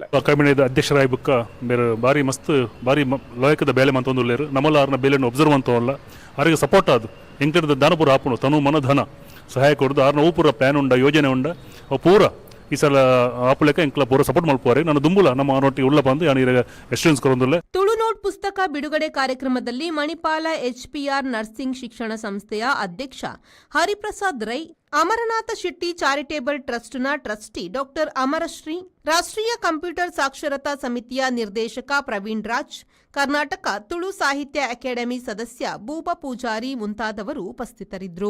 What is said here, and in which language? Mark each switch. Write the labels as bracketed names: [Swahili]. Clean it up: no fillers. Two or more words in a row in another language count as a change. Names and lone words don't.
[Tulu] ಅಕಾಡೆಮಿದ ಅಧ್ಯಕ್ಷರಾಗಿ ಬುಕ್ಕ ಬೇರೆ ಬಾರಿ ಮಸ್ತ್ ಬಾರಿ ಲಾಯಕದ ಬೇಲೆ ಮಂತೊಂದುಲ್ಲೇರು. ನಮ್ಮಲ್ಲ ಅವ್ರನ್ನ ಬೇಲೆಯನ್ನು ಒಬ್ಸರ್ವ್ ಅಂತವಲ್ಲ ಅವರಿಗೆ ಸಪೋರ್ಟ್ ಆದು ಎಂಕದ ದಾನಪುರ ಆಪುನು ತನು ಮನ ಧನ ಸಹಾಯ ಕೊಡ್ದು ಅವ್ರನ್ನ ಪೂರ ಪ್ಲಾನ್ ಉಂಡ ಯೋಜನೆ ಉಂಡ ಅವು ಪೂರ ಈ ಸಲ ಆಪುಲೆಕ ಎಂಕ್ಲ ಪೂರ ಸಪೋರ್ಟ್ ಮಲ್ಪುವಾರೆ ನಾನು ದುಂಬುಲ ನಮ್ಮ ನೊಟ್ಟಿ ಉಳ್ಳ ಬಂದು ಯಾನು ಎಕ್ಸ್ಪೀರಿಯನ್ಸ್ ಕೊರೊಂದುಲ್ಲೆ. [Kannada] ತುಳುನೋಟ್ ಪುಸ್ತಕ ಬಿಡುಗಡೆ ಕಾರ್ಯಕ್ರಮದಲ್ಲಿ ಮಣಿಪಾಲ HPR ನರ್ಸಿಂಗ್ ಶಿಕ್ಷಣ ಸಂಸ್ಥೆಯ ಅಧ್ಯಕ್ಷ ಹರಿಪ್ರಸಾದ್ ರೈ, ಅಮರನಾಥ ಶೆಟ್ಟಿ ಚಾರಿಟೇಬಲ್ ಟ್ರಸ್ಟ್ನ ಟ್ರಸ್ಟಿ ಡಾಕ್ಟರ್ ಅಮರಶ್ರೀ, ರಾಷ್ಟ್ರೀಯ ಕಂಪ್ಯೂಟರ್ ಸಾಕ್ಷರತಾ ಸಮಿತಿಯ ನಿರ್ದೇಶಕ ಪ್ರವೀಣ್ ರಾಜ್, ಕರ್ನಾಟಕ ತುಳು ಸಾಹಿತ್ಯ ಅಕಾಡೆಮಿ ಸದಸ್ಯ ಭೂಪ ಪೂಜಾರಿ ಮುಂತಾದವರು ಉಪಸ್ಥಿತರಿದ್ದರು.